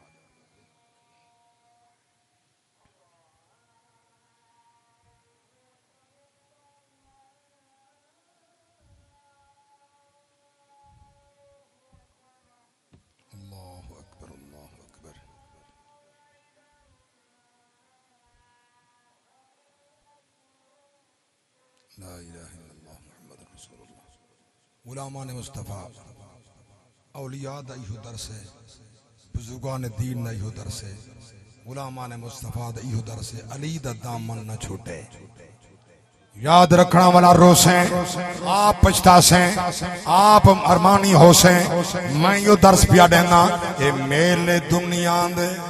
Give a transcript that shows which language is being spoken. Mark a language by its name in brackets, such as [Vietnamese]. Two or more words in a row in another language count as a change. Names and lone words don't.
[Arabic] الله أكبر الله أكبر لا الہ الا اللہ محمد رسول اللہ [Urdu] غلامان مصطفیٰ [Saraiki] اولیاء دا ایہو درس ہے بزرگان دین دا ایہو درس ہے غلامان مصطفیٰ دا ایہو درس ہے علی دا دامن نہ چھوٹے یاد رکھنا والا روسیں آپ پچھتا سیں آپ ارمانی ہو سیں میں یو درس پیا دینا اے میلے دنیا دے